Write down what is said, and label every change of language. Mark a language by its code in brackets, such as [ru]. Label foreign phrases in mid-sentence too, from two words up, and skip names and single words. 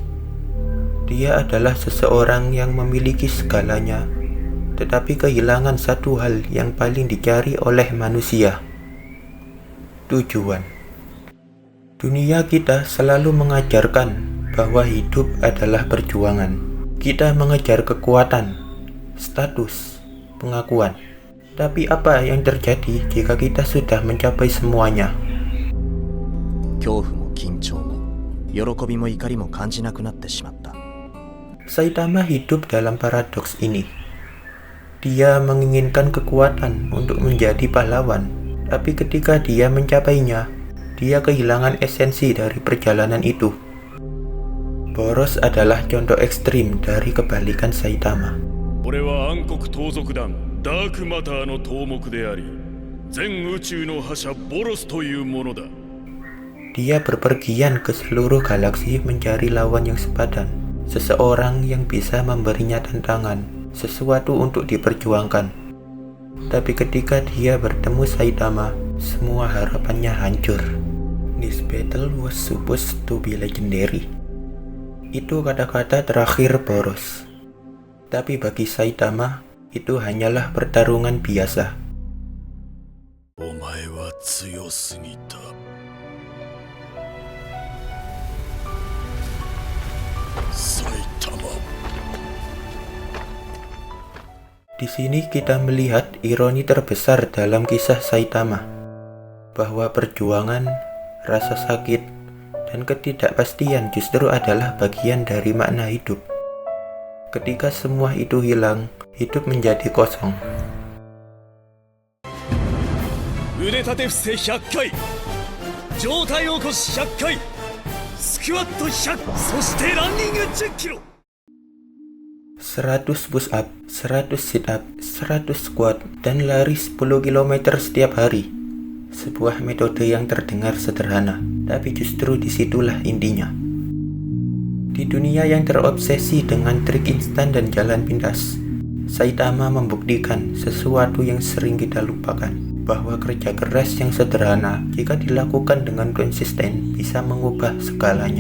[id] Dia adalah seseorang yang memiliki segalanya, tetapi kehilangan satu hal yang paling dicari oleh manusia: tujuan. Dunia kita selalu mengajarkan bahwa hidup adalah perjuangan. Kita mengejar kekuatan, status, pengakuan. Tapi apa yang terjadi jika kita sudah mencapai semuanya? [ja] 恐怖も緊張も喜びも怒りも感じなくなってしまった。 [id] Saitama hidup dalam paradoks ini. Dia menginginkan kekuatan untuk menjadi pahlawan, tapi ketika dia mencapainya, dia kehilangan esensi dari perjalanan itu. Boros adalah contoh ekstrim dari kebalikan Saitama. [ja] 俺は暗黒盗賊団ダークマターの頭目であり、全宇宙の覇者ボロスというものだ。 [id] Dia berpergian ke seluruh galaksi mencari lawan yang sepadan, seseorang yang bisa memberinya tantangan, sesuatu untuk diperjuangkan. Tapi ketika dia bertemu Saitama, semua harapannya hancur. [en] This battle was supposed to be legendary. [id] Itu kata-kata terakhir Boros. Tapi bagi Saitama, itu hanyalah pertarungan biasa. [ja] お前は強すぎた。 Saitama. [id] Di sini kita melihat ironi terbesar dalam kisah Saitama, bahwa perjuangan, rasa sakit, dan ketidakpastian justru adalah bagian dari makna hidup. Ketika semua itu hilang, hidup menjadi kosong. [ja] 腕立て伏せ100回、上体起こし100回、スクワット100、そしてランニング10キロ。 [en] 100 push up, 100 sit up, 100 squat, [id] dan lari 10 km setiap hari. Sebuah metode yang terdengar sederhana, tapi justru disitulah intinya. Di dunia yang terobsesi dengan trik instan dan jalan pintas, Saitama membuktikan sesuatu yang sering kita lupakan, bahwa kerja keras yang sederhana jika dilakukan dengan konsisten bisa mengubah segalanya.